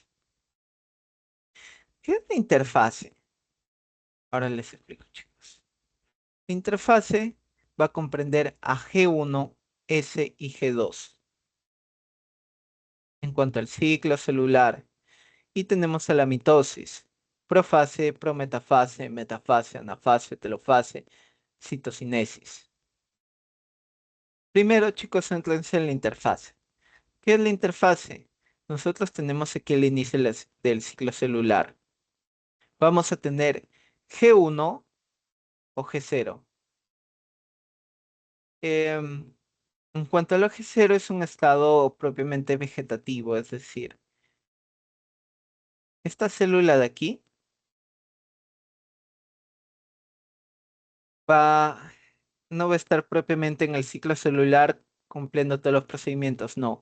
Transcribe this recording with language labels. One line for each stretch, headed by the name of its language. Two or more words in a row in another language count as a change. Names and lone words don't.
Spanish: ¿Qué es la interfase? Ahora les explico, chicos. La interfase va a comprender a G1, S y G2 en cuanto al ciclo celular. Y tenemos a la mitosis: profase, prometafase, metafase, anafase, telofase, citocinesis. Primero, chicos, céntrense en la interfase. ¿Qué es la interfase? Nosotros tenemos aquí el inicio del ciclo celular. Vamos a tener G1 o G0. Em, en cuanto al G0, es un estado propiamente vegetativo, es decir, esta célula de aquí va, no va a estar propiamente en el ciclo celular cumpliendo todos los procedimientos, no.